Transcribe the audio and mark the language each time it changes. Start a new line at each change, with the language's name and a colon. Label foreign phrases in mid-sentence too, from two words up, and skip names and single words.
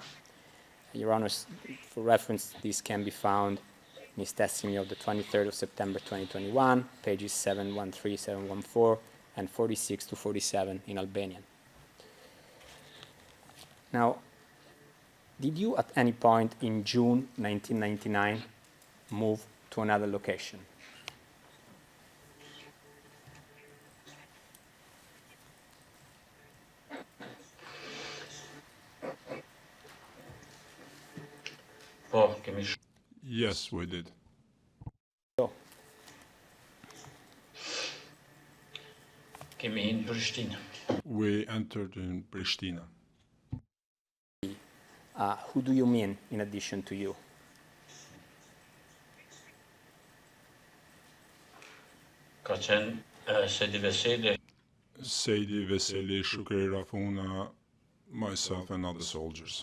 English: Your Honors, for reference, this can be found in his testimony of the 23rd of September 2021, pages 713, 714, and 46 to 47 in Albanian. Now, did you at any point in June 1999 move to another location?
Albanian: Po, kemi
English: Yes, we did. So,
Albanian: kemi hinë Prishtinë.
English: We entered in Pristina. who do you mean in addition to you?
Albanian: Ka qenë Sedi Veseli,
English: Seydi Veseli, Shukri Rafuna, myself, and other soldiers.